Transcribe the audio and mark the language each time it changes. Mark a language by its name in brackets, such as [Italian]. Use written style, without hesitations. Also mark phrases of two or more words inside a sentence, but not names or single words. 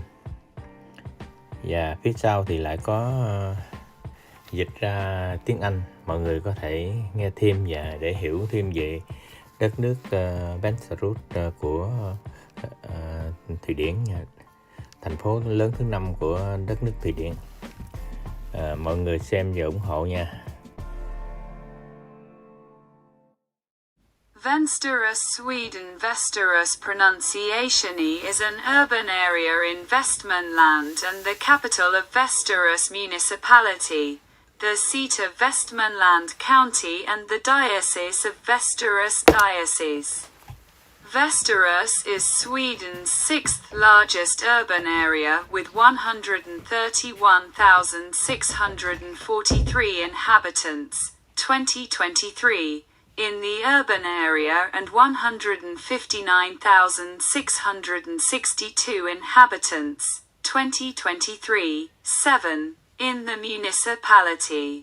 [Vietnamese] Và phía sau thì lại có dịch ra tiếng Anh. Mọi người có thể nghe thêm và để hiểu thêm về đất nước Svenska của Thụy Điển. thành phố lớn thứ 5 của đất nước Thụy Điển. Mọi người xem và ủng hộ nha. [English] Västerås, Sweden. Västerås pronunciation is an urban area in Västmanland and the capital of Västerås municipality, the seat of Västmanland County and the diocese of Västerås Diocese. Västerås is Sweden's sixth largest urban area with 131,643 inhabitants, 2023, in the urban area and 159,662 inhabitants, 2023, 7, in the municipality.